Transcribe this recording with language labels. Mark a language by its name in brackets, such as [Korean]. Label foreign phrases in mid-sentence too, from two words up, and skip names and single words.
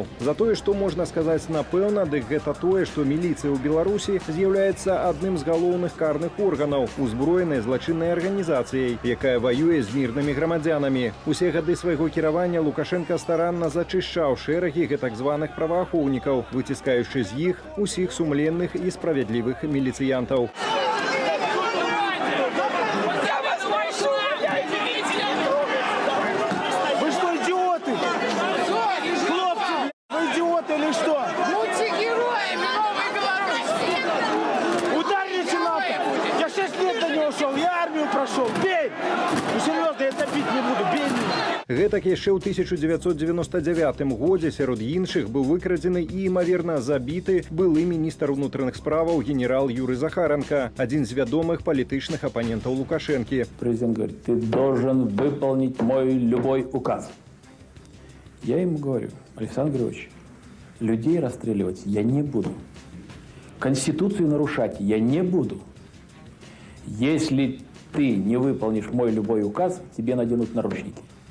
[Belarusian] За тое, што можна сказаць напэўна, дык гэта тое, што міліцыя ў Беларусі з'яўляецца адным з галоўных карных органаў, узброенай злачыннай арганізацыяй, якая ваюе з мірнымі грамадзянамі. Усе гады свайго кіравання Лукашенка старанна зачышчаў шэрагі гэтак званых праваахоўнікаў, выціскаючы з іх усіх сумленных і справядлівых міліцыянтаў. [Russian] Вы что, идиоты? Хлопцы, вы идиоты или что? Будьте героями новой Беларуси! Ударите НАТО! Я 6 лет до него шел, я армию прошел. Бей! Ну серьезно, я это бить не буду, бей меня! [Belarusian] Гэтак яшчэ ў 1999 годзе сярод іншых быў выкрадзены і, імаверна, забіты былы міністр унутраных справаў генерал Юрый Захаранка, адзін з вядомых палітычных апанентаў Лукашэнкі. [Russian] Президент говорит, ты должен выполнить мой любой указ. Я ему говорю, Александр Григорьевич, людей расстреливать я не буду. Конституцию нарушать я не буду. Если ты не выполнишь мой любой указ, тебе наденут наручники.